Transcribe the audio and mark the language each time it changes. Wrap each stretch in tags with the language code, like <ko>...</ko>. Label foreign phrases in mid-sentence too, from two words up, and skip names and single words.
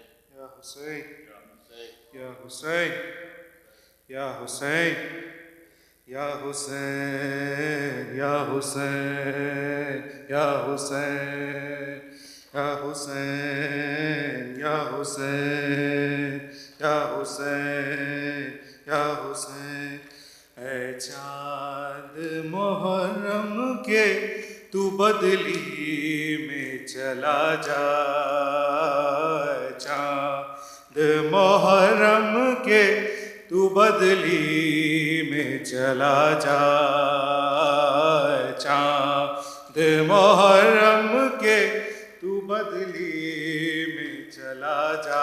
<ar>يا حسين, يا حسين, يا حسين، يا حسين, یا حسین یا حسین یا حسین یا حسین یا حسین یا حسین یا حسین.</ar> <ur>اے چاند محرم کے تو بدلی میں چلا جا، چاند محرم کے تو بدلی میں چلا جا، چاند محرم کے تو بدلی میں چلا جا.</ur>